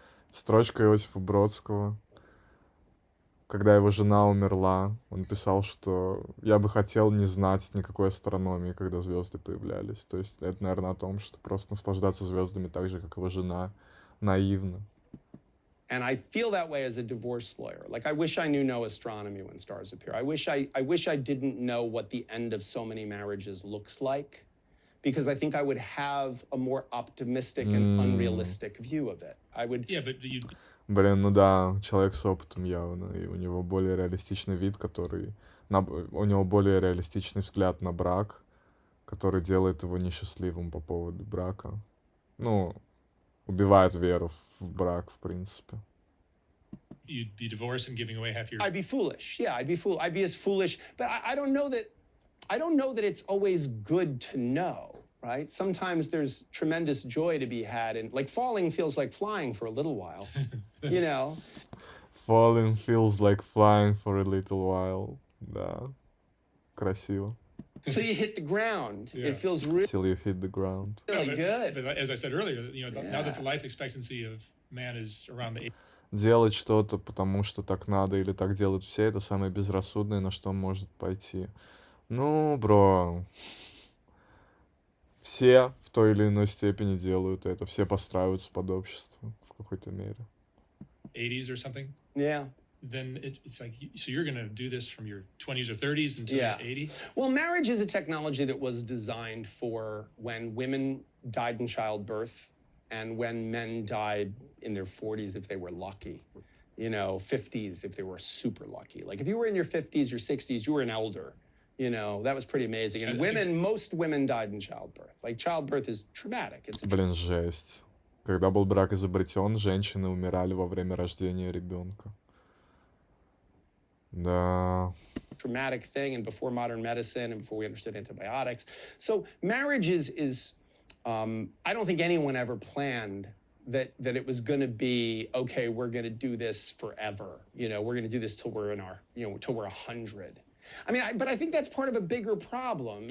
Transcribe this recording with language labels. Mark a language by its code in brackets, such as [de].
[ru] Строчка Иосифа Бродского. Когда его жена умерла, он писал, что я бы хотел не знать никакой астрономии, когда звезды появлялись. То есть это, наверное, о том, что просто наслаждаться звездами так же, как его жена, наивно. [en] And I feel that way as a divorce lawyer. Like, I wish I knew no astronomy when stars appear. I wish I didn't know what the end of so many marriages looks like, because I think I would have a more optimistic and unrealistic view of it. I would... Yeah, but you... [ru] Блин, ну да, человек с опытом явно, и у него более реалистичный вид, который... У него более реалистичный взгляд на брак, который делает его несчастливым по поводу брака. Ну, убивает веру в брак, в принципе. [en] You'd be divorced and giving away half your... I'd be foolish. Yeah, I'd be as foolish. But I don't know that it's always good to know, right? Sometimes there's tremendous joy to be had, and like falling feels like flying for a little while, you know? Falling feels like flying for a little while. [ru] Да, krасиво. [en] Till you hit the ground. Yeah. It feels really Till you hit the ground. good. But as I said earlier, you know, now that the life expectancy of man is around the... [ru] Делать что-то, потому что так надо или так делают все, это самое безрассудное, на что он может пойти. Ну, бро, все в той или иной степени делают это, все подстраиваются под общество в какой-то мере. [en] 80s or something? Yeah. Then it's like, so you're going to do this from your 20s or 30s until Yeah. you're 80? Well, marriage is a technology that was designed for when women died in childbirth and when men died in their 40s if they were lucky. You know, 50s if they were super lucky. Like if you were in your 50s or 60s, you were an elder. You know, that was pretty amazing. And women, most women died in childbirth. Like, childbirth is traumatic. It's a [ru] Блин, жесть. Когда был брак изобретен, женщины умирали во время рождения ребенка. Да. [en] traumatic thing, and before modern medicine and before we understood antibiotics. So marriage is I don't think anyone ever planned that it was going to be, okay, we're going to do this forever. You know, we're going to do this till we're in our, you know, till we're 100. I mean, but I think that's part of a bigger problem.